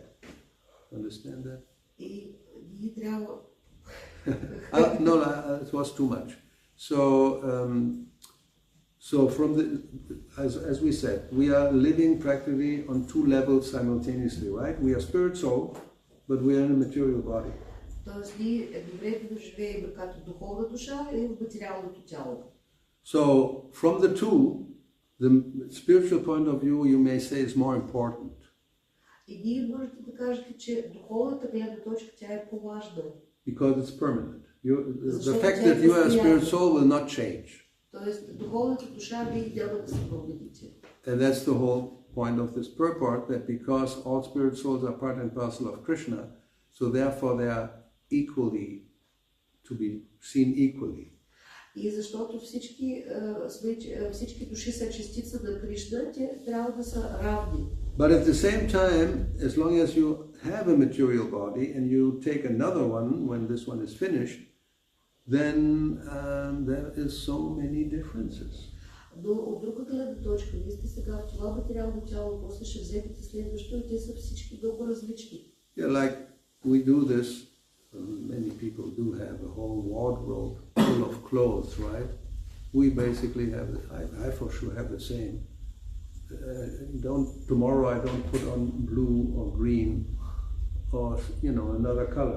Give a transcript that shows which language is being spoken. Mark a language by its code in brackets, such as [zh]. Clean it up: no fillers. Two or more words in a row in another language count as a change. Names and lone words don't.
[en] Understand that? No, it was too much. So from as we said, we are living practically on two levels simultaneously, right? We are spirit soul, but we are in a material body. [bg] Тоест ние едновременно живеем като духовна душа и в материалното тяло. [en] So from the two, the spiritual point of view, you may say, is more important. [bg] И ние можете да кажете, че духовната гледна точка тя е по-важна. [en] Because it's permanent. The fact that you are a spirit soul will not change. [bg] Тоест духовната душа вие няма да се промените. [en] And that's the whole point of this purport, that because all spirit souls are part and parcel of Krishna, so therefore they are equally to be seen equally. [bg] И защото всички души са частица на Кришна, те трябва да са равни. [en] But at the same time, as long as you have a material body and you take another one when this one is finished, then there is so many differences. [bg] Но от друга гледна точка, вие сте сега в това материално тяло, после ще вземете следващо и те са всички много различни. [en] Yeah, like we do this, many people do have a whole wardrobe full of clothes, right? We basically have, I for sure have the same. Tomorrow I don't put on blue or green or, another color.